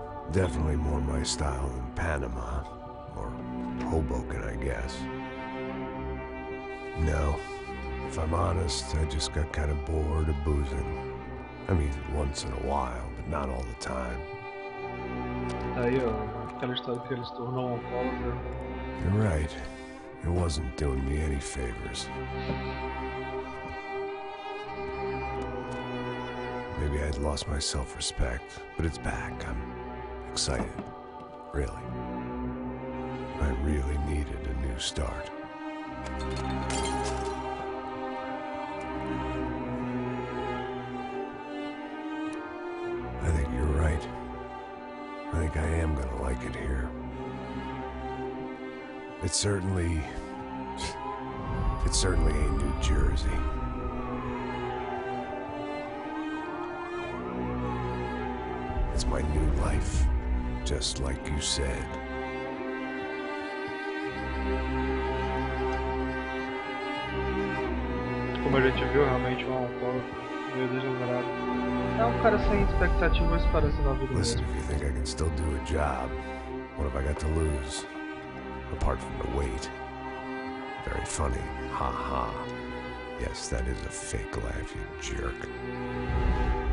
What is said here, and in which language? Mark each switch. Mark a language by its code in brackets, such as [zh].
[en] Definitely more my style than Panama, or Hoboken, I guess. No, if I'm honest, I just got kind of bored of boozing. I mean, once in a while, but not all the time. [pt] Aí, ó, aquela história que ele se tornou um alcoólatra. [en] You're right. It wasn't doing me any favors. Maybe I'd lost my self-respect, but it's back. I'm excited. Really. I really needed a new start. I think you're right. I think I am gonna like it here. It's certainly ain't New Jersey. It's my new life, just like you said. [pt] Como a gente viu, realmente um alcoólatra meio degenerado. É cara sem expectativas para na vida [en] Listen, [pt] mesmo. [en] if you think I can still do a job, what have I got to lose? Apart from the weight. Very funny. Ha ha. Yes, that is a fake laugh, you jerk.